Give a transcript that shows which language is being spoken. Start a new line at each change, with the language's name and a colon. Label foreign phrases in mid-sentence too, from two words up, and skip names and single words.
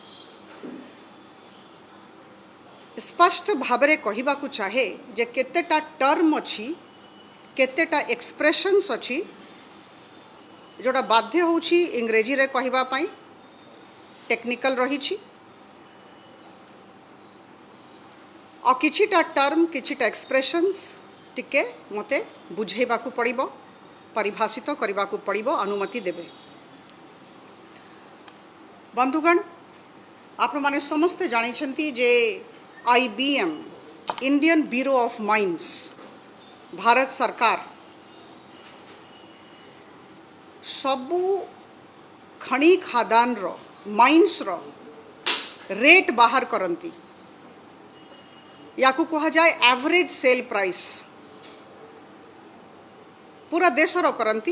Odia: ସ୍ପଷ୍ଟ ଭାବରେ କହିବାକୁ ଚାହେଁ ଯେ କେତେଟା ଟର୍ମ ଅଛି,
English: କେତେଟା expressions
Odia: ଅଛି ଯୋଉଟା ବାଧ୍ୟ ହଉଛି ଇଂରାଜୀ ରେ କହିବା ପାଇଁ, ଟେକ୍ନିକାଲ ରହିଛି, ଆଉ କିଛିଟା ଟର୍ମ କିଛିଟା ଏକ୍ସପ୍ରେସନସ ଟିକେ ମତେ ବୁଝେଇବାକୁ ପଡ଼ିବ, ପରିଭାଷିତ କରିବାକୁ ପଡ଼ିବ, ଅନୁମତି ଦେବେ। ବନ୍ଧୁଗଣ, ଆପଣ ମାନେ ସମସ୍ତେ ଜାଣିଛନ୍ତି ଯେ IBM
English: Indian Bureau of Mines
Odia: ଭାରତ ସରକାର ସବୁ ଖଣି ଖାଦାନ ର ମାଇନସ ର ରେଟ ବାହାର କରନ୍ତି। ଯାହାକୁ କୁହାଯାଏ
English: average sale price
Odia: ପୂରା ଦେଶ ର କରନ୍ତି।